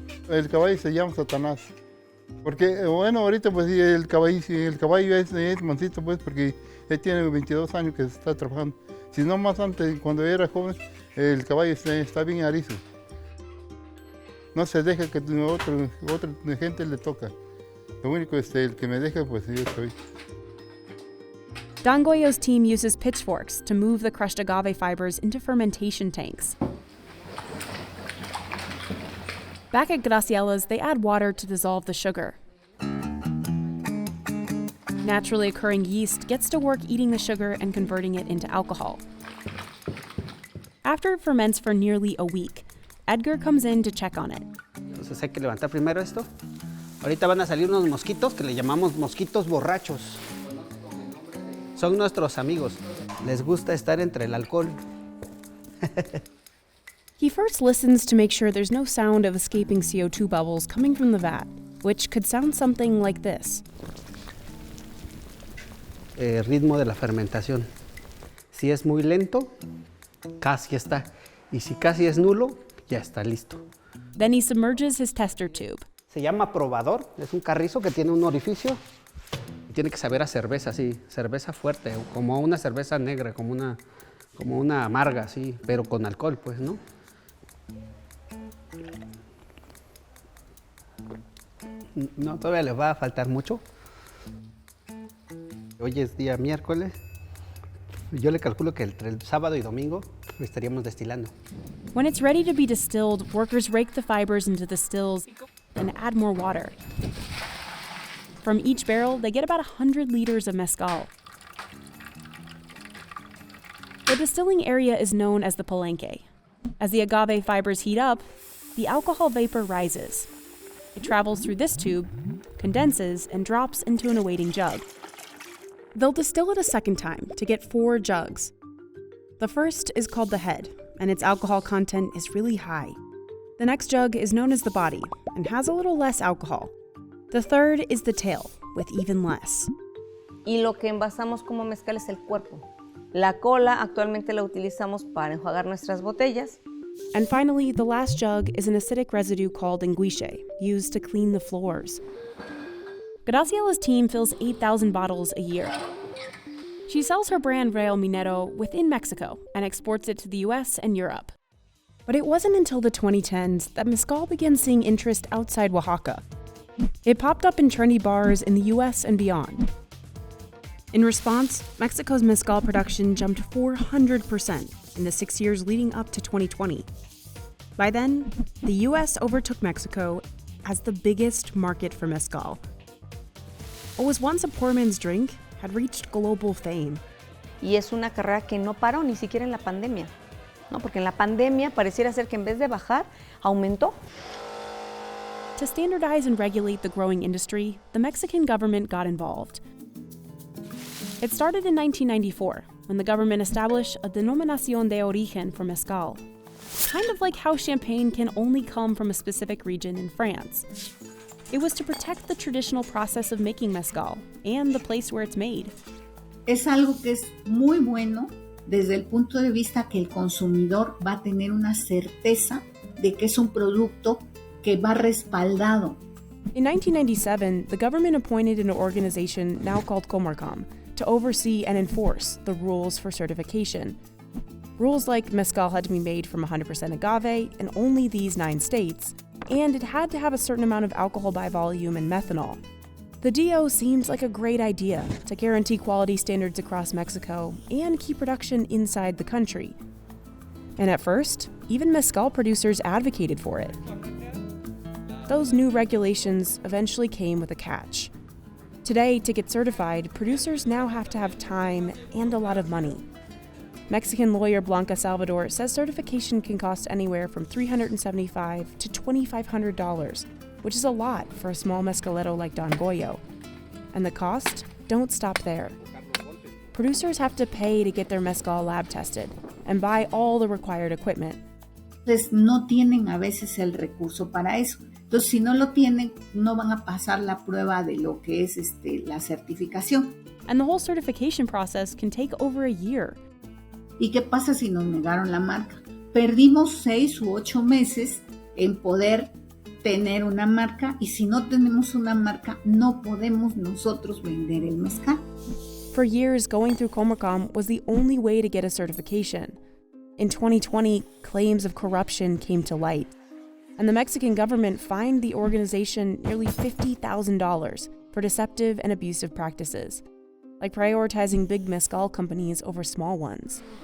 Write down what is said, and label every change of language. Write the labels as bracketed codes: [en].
[es] El caballo se llama Satanás. Porque, bueno, ahorita pues el caballo es mansito pues porque él tiene 22 años que está trabajando. Si no más antes, cuando era joven, el caballo está bien arizo. No se deja que otra gente le toca. Lo único el que me deja pues yo soy. [en] Don Goyo's team uses pitchforks to move the crushed agave fibers into fermentation tanks. Back at Graciela's, they add water to dissolve the sugar. Naturally occurring yeast gets to work eating the sugar and converting it into alcohol. After it ferments for nearly a week, Edgar comes in to check on it. [es] Entonces hay que levantar primero esto. Ahorita van a salir unos mosquitos que le llamamos mosquitos borrachos. Son nuestros amigos. Les gusta estar entre el alcohol. [en] He first listens to make sure there's no sound of escaping CO2 bubbles coming from the vat, which could sound something like this. [es] Ritmo de la fermentación. Si es muy lento, casi está. Y si casi es nulo, ya está listo. [en] Then he submerges his tester tube. [es] Se llama probador, es un carrizo que tiene un orificio y tiene que saber a cerveza, sí, cerveza fuerte, como una cerveza negra, como una amarga, sí, pero con alcohol, pues, ¿no? No, todavía les va a faltar mucho. Hoy es día miércoles. Yo le calculo que entre el sábado y domingo lo estaríamos destilando. [en] When it's ready to be distilled, workers rake the fibers into the stills and add more water. From each barrel, they get about 100 liters of mezcal. The distilling area is known as the palenque. As the agave fibers heat up, the alcohol vapor rises. It travels through this tube, condenses, and drops into an awaiting jug. They'll distill it a second time to get 4 jugs. The first is called the head, and its alcohol content is really high. The next jug is known as the body and has a little less alcohol. The third is the tail, with even less. [es] Y lo que envasamos como mezcal es el cuerpo. La cola actualmente la utilizamos para enjuagar nuestras botellas. [en] And finally, the last jug is an acidic residue called enguiche, used to clean the floors. Graciela's team fills 8,000 bottles a year. She sells her brand Real Minero within Mexico and exports it to the US and Europe. But it wasn't until the 2010s that mezcal began seeing interest outside Oaxaca. It popped up in trendy bars in the US and beyond. In response, Mexico's mezcal production jumped 400% in the 6 years leading up to 2020. By then, the US overtook Mexico as the biggest market for mezcal. What was once a poor man's drink had reached global fame. [es] Y es una carrera que no paró ni siquiera en la pandemia, ¿no? Porque en la pandemia pareciera ser que en vez de bajar, aumentó. [en] To standardize and regulate the growing industry, the Mexican government got involved. It started in 1994, when the government established a [es] denominación de origen [en] for mezcal, kind of like how champagne can only come from a specific region in France. It was to protect the traditional process of making mezcal and the place where it's made. [es] Es algo que es muy bueno desde el punto de vista que el consumidor va a tener una certeza de que es un producto que va respaldado. [en] In 1997, the government appointed an organization now called Comarcom to oversee and enforce the rules for certification. Rules like mezcal had to be made from 100% agave in only these 9 states, and it had to have a certain amount of alcohol by volume and methanol. The DO seems like a great idea to guarantee quality standards across Mexico and keep production inside the country. And at first, even mezcal producers advocated for it. Those new regulations eventually came with a catch. Today, to get certified, producers now have to have time and a lot of money. Mexican lawyer Blanca Salvador says certification can cost anywhere from $375 to $2,500, which is a lot for a small mezcalero like Don Goyo. And the costs don't stop there. Producers have to pay to get their mezcal lab tested and buy all the required equipment. [es] Entonces no tienen a veces el recurso para eso. Entonces si no lo tienen, no van a pasar la prueba de lo que es la certificación. [en] And the whole certification process can take over a year. [es] ¿Y qué pasa si nos negaron la marca? Perdimos 6 u 8 meses en poder tener una marca, y si no tenemos una marca, no podemos nosotros vender el mezcal. [en] For years, going through Comarcom was the only way to get a certification. In 2020, claims of corruption came to light, and the Mexican government fined the organization nearly $50,000 for deceptive and abusive practices. like prioritizing big mezcal companies over small ones.